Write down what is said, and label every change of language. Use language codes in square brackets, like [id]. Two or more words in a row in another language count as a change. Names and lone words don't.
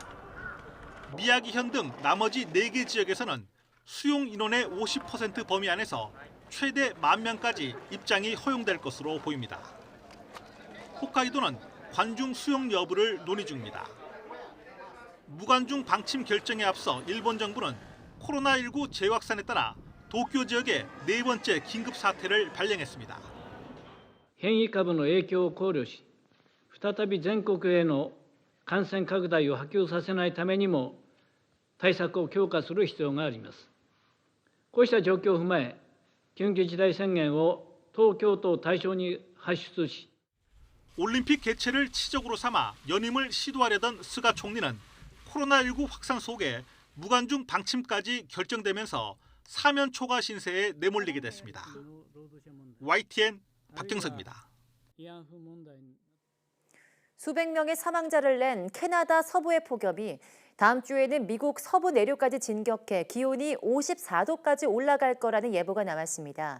[ko] 미야기현 등 나머지 4개 지역에서는 수용 인원의 50% 범위 안에서 최대 10,000명까지 입장이 허용될 것으로 보입니다. 홋카이도는 관중 수용 여부를 논의 중입니다. 무관중 방침 결정에 앞서 일본 정부는 코로나19 재확산에 따라 도쿄 지역에 4번째 긴급 사태를 발령했습니다. [ja] 変異株の影響を考慮し、再び全国への感染拡大を波及させないためにも対策を強化する必要があります。こうした状況を踏まえ、緊急事態宣言を東京都を対象に発出し、 [ko] 올림픽 개최를 치적으로 삼아 연임을 시도하려던 스가 총리는 코로나19 확산 속에 무관중 방침까지 결정되면서 사면 초과 신세에 내몰리게 됐습니다. YTN 박경석입니다. 수백 명의 사망자를 낸 캐나다 서부의 폭염이 다음 주에는 미국 서부 내륙까지 진격해 기온이 54도까지 올라갈 거라는 예보가 나왔습니다.